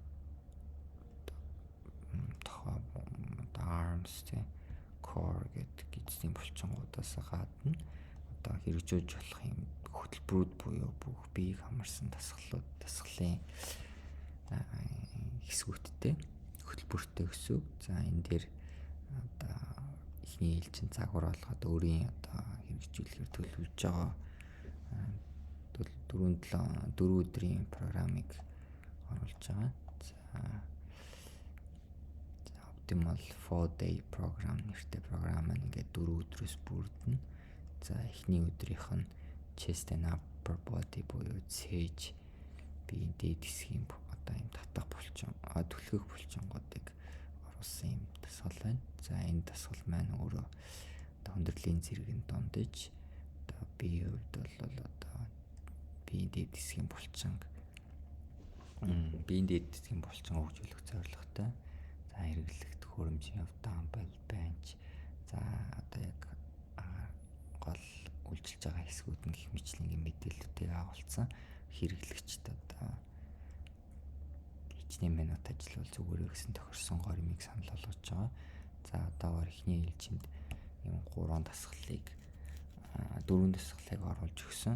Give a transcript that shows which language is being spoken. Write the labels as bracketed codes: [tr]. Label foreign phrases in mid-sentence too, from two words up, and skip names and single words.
[en] arms, core [mn] гэдэг эзний булчингуудаас гадна одоо хэрэгжүүлж болох юм хөтөлбөрүүд буюу бүх биеийг хамарсан дасгалын хэсгүүдтэй хөтөлбөртэй гэсэн. За энэ дээр одоо ихний ээлжин загвар болгоод өөрийн одоо хэрэгжүүлэхээр төлөвлөж байгаа 4 өдрийн програмыг оруулж байгаа. [en] Optimal 4-day program [mn] нэртэй програм маань ингээд 4 өдрөөс бүрдэнэ. За эхний өдрийнх нь [en] chest and upper body [mn] буюу цээж биеийн дээд хэсгийн одоо юм татах булчин, түлхэх булчингуудыг оруулсан юм дасгал байна. За энэ дасгал маань өөрөө одоо хүндрэлийн зэргийн дундаж одоо биеийн хувьд бол одоо биеийн дээд хэсгийн булчин хөгжүүлэх зорилготой. За хэрэглэгт хөрөмжийн [en] dumbbell bench [mn] за одоо яг гол үйлчилж байгаа хэсгүүд нь гэх мэтлэнгийн мэдээллүүдийг агуулсан хэрэглэгчд одоо хичнээн минут ажиллавал зүгээр гэсэн тохирсон горимыг санал болгож байгаа. За одоогоор эхний ээлжинд юм 4 дасгалыг оруулж өгсөн.